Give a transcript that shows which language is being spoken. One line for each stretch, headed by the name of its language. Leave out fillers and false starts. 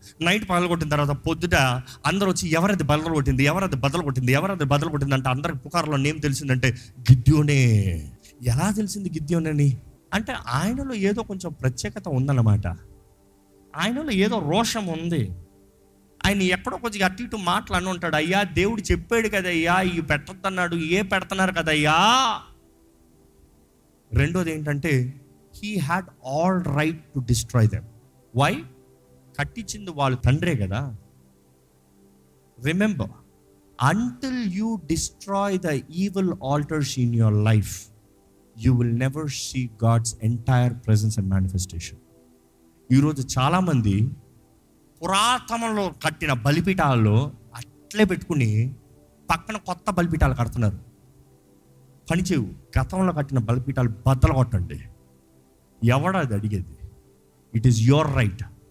Telugu: Night బద్దలు కొట్టిన తర్వాత పొద్దుట అందరూ వచ్చి ఎవరది బద్దలు కొట్టింది అంటే అందరికి పుకారులో నేమ్ తెలిసిందంటే గిద్యోనే. ఎలా తెలిసింది గిద్యోనని? అంటే ఆయనలో ఏదో కొంచెం ప్రత్యేకత ఉందన్నమాట. ఆయనలో ఏదో రోషం ఉంది. ఆయన ఎక్కడో కొంచెం అటు ఇటు మాటలు ఉంటాడు. అయ్యా దేవుడు చెప్పాడు కదయ్యా, ఇవి పెట్టద్దన్నాడు, పెడుతున్నారు కదయ్యా. రెండోది ఏంటంటే,
English: he had all right to destroy them. Why?
Telugu: కట్టించింది వాళ్ళు తండ్రే కదా.
English: Remember, until you destroy the evil altars in your life, you will never see God's entire presence and manifestation.
Telugu: ఈరోజు చాలామంది పురాతనంలో కట్టిన బలిపీఠాల్లో అట్లే పెట్టుకుని పక్కన కొత్త బలిపీఠాలు కడుతున్నారు. పనిచేవు. గతంలో కట్టిన బలిపీఠాలు బద్దలు కొట్టండి. ఎవడది అడిగేది?
English: It is your right.